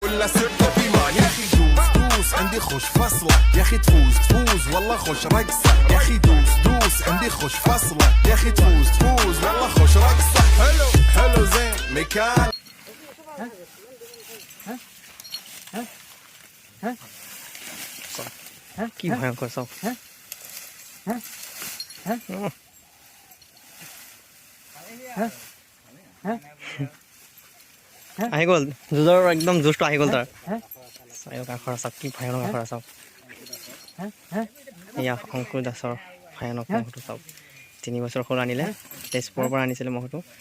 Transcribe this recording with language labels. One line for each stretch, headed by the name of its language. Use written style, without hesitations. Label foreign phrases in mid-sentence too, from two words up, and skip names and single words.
Arabic: ولا سرت بيمان يا اخي دوس دوس عندي خوش فصله يا اخي تفوز تفوز والله خوش رقصه يا اخي دوس دوس عندي خوش فصله يا اخي تفوز تفوز والله خوش رقصه حلو حلو زين مكان
Assamese: কি ভয়ঙ্কর চাওক আহি গ'ল যুঁজৰ একদম জোচটো আহি গ'ল তাৰ চাওক আখৰা চাওক কি ভয়ানক আখৰা চাওক এয়া অংকুৰ দাসৰ ভয়ানক মহটো চাওক 3 বছৰ সৰু আনিলে তেজপুৰৰ পৰা আনিছিলে মহটো